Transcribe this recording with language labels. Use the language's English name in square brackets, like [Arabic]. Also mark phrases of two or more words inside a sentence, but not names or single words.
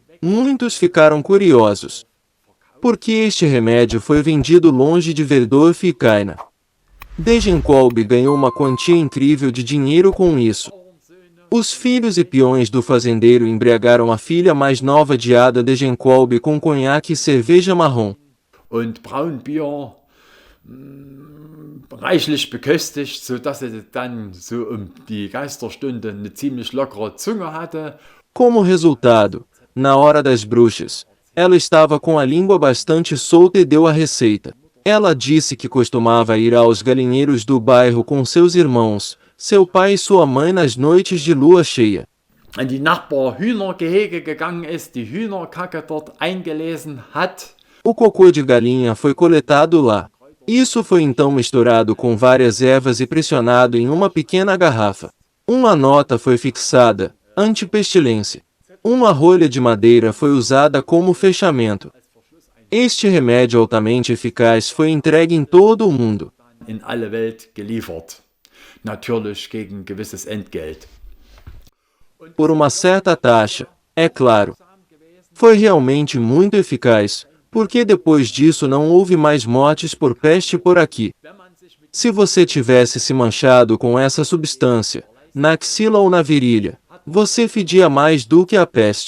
[Portuguese] Muitos ficaram curiosos. Porque este remédio foi vendido longe de Verdorf e Caen. Degenkolbe ganhou uma quantia incrível de dinheiro com isso. Os filhos e peões do fazendeiro embriagaram a filha mais nova de Ada Degenkolbe com conhaque e cerveja marrom. [German] Und Braunbier reichlich beköstigt, sodass er dann so die Geisterstunde eine ziemlich lockere Zunge hatte. [Portuguese] Como resultado, na hora das bruxas, ela estava com a língua bastante solta e deu a receita. Ela disse que costumava ir aos galinheiros do bairro com seus irmãos, seu pai e sua mãe nas noites de lua cheia. [German] In die Nachbar-Hühnergehege gegangen ist, die Hühnerkacke dort eingelesen hat. [Portuguese] O cocô de galinha foi coletado lá. Isso foi então misturado com várias ervas e pressionado em uma pequena garrafa. Uma nota foi fixada, antipestilência. Uma rolha de madeira foi usada como fechamento. Este remédio altamente eficaz foi entregue em todo o mundo. [German] In alle Welt geliefert. Natürlich gegen gewisses Entgelt. [Portuguese] Por uma certa taxa, é claro. Foi realmente muito eficaz, porque depois disso não houve mais mortes por peste por aqui. Se você tivesse se manchado com essa substância, na axila ou na virilha, você fedia mais do que a peste.